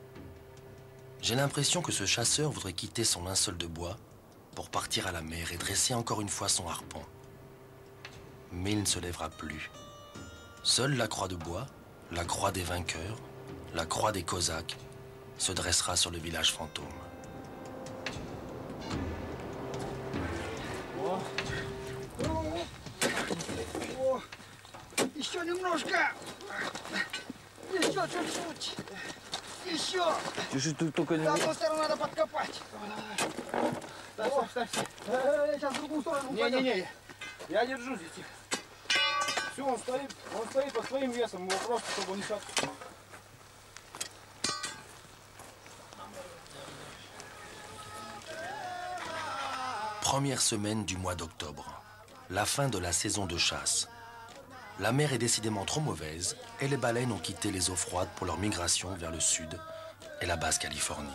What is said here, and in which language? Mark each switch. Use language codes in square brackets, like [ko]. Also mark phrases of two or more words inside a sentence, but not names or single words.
[fr] J'ai l'impression que ce chasseur voudrait quitter son linceul de bois pour partir à la mer et dresser encore une fois son harpon. Mais il ne se lèvera plus. Seule la croix de bois, la croix des vainqueurs, la croix des Cosaques, se dressera sur le village fantôme. [ru] Еще немножко. Еще чуть-чуть. Еще. Чуть-чуть тут только не... С одной стороны надо подкопать. Ставь. Сейчас в другую сторону. Не. Я держу здесь. Все, он стоит под своим весом. Его просто, чтобы он не шаг. [fr] Première semaine du mois d'octobre, la fin de la saison de chasse. La mer est décidément trop mauvaise et les baleines ont quitté les eaux froides pour leur migration vers le sud et la basse Californie.